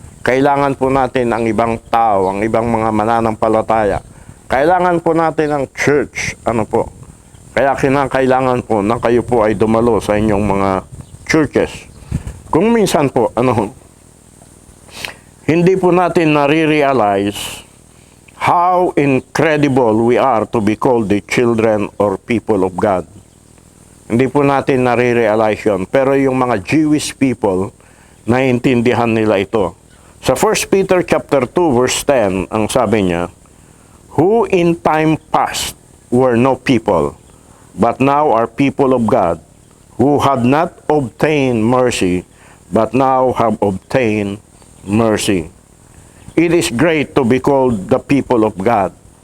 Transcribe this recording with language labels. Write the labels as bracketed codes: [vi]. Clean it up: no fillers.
[tl] Kailangan po natin ang ibang tao, ang ibang mga mananampalataya. Kailangan po natin ang church. Kaya kinakailangan po na kayo po ay dumalo sa inyong mga churches. Kung minsan po, hindi po natin nare-realize [en] how incredible we are to be called the children or people of God. [tl] Hindi po natin nare-realize yun. Pero yung mga Jewish people, naiintindihan nila ito. Sa 1 Peter chapter 2 verse 10, ang sabi niya, [en] who in time past were no people, but now are people of God, who had not obtained mercy, but now have obtained mercy. It is great to be called the people of God.